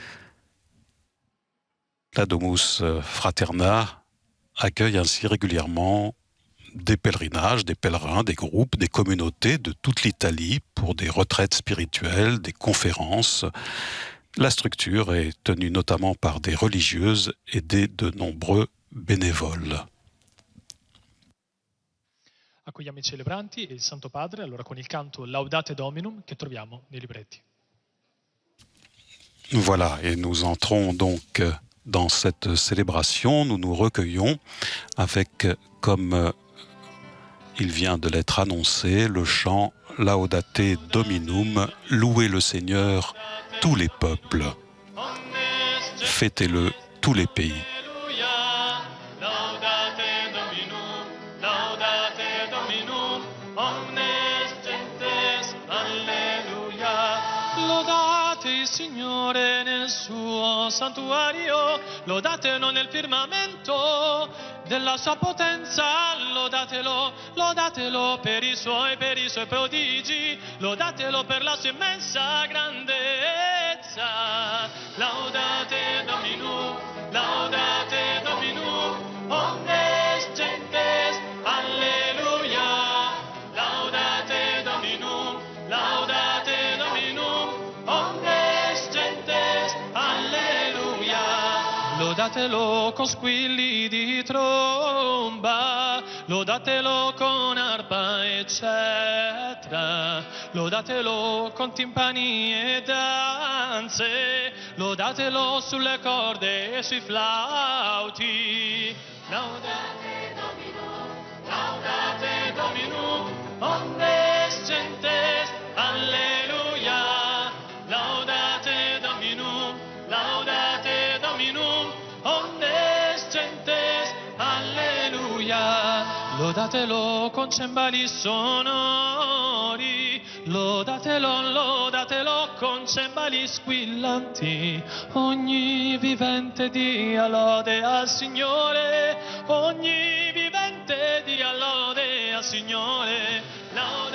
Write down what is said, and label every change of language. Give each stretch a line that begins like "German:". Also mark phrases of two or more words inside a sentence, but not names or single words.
French: La Domus Fraterna accueille ainsi régulièrement des pèlerinages, des pèlerins, des groupes, des communautés de toute l'Italie pour des retraites spirituelles, des conférences. La structure est tenue notamment par des religieuses aidées de nombreux bénévoles.
Italian: Accogliamo i celebranti e il Santo Padre, allora con il canto Laudate Dominum che troviamo nei libretti.
French: Voilà, et nous entrons donc dans cette célébration, nous nous recueillons avec, comme il vient de l'être annoncé, le chant Laudate Dominum, louez le Seigneur, tous les peuples, fêtez-le, tous les pays.
Italian: Signore nel suo santuario, lodatelo nel firmamento della sua potenza, lodatelo, lodatelo per i suoi prodigi, lodatelo per la sua immensa grandezza.
Latin: Laudate Dominum, omnes gentes, alleluia. Laudate Dominum, omnes gentes, alleluia.
Italian: Lodatelo con squilli di tromba, lodatelo con arpa e cetra, lodatelo con timpani e danze, lodatelo sulle corde e sui flauti.
Latin: Laudate Dominum, omnes gentes, alleluia. Laudate Dominum, omnes gentes, alleluia.
Italian: Lodatelo con cembali sonori, lodatelo con cembali squillanti. Ogni vivente dia lode al Signore, ogni vivente dia lode al Signore.